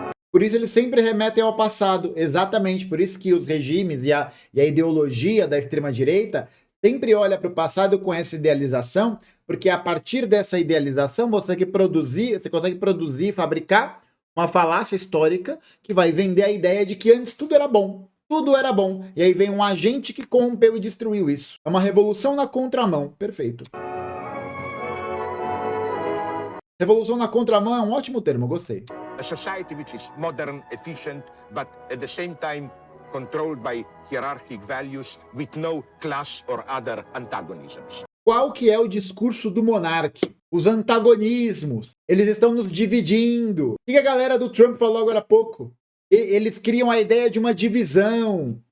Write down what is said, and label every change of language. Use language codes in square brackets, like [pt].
[pt] Por isso eles sempre remetem ao passado, exatamente por isso que os regimes e a ideologia da extrema-direita sempre olha para o passado com essa idealização, porque a partir dessa idealização você consegue produzir e fabricar uma falácia histórica que vai vender a ideia de que antes tudo era bom. Tudo era bom. E aí vem um agente que corrompeu e destruiu isso. É uma revolução na contramão. Perfeito. Revolução na contramão é um ótimo termo, gostei. [en] A society which is modern, efficient, but at the same time controlled by hierarchic values with no class or other antagonisms. [pt] Qual que é o discurso do MONARK? Os antagonismos. Eles estão nos dividindo. O que a galera do Trump falou agora há pouco? Eles criam a ideia de uma divisão.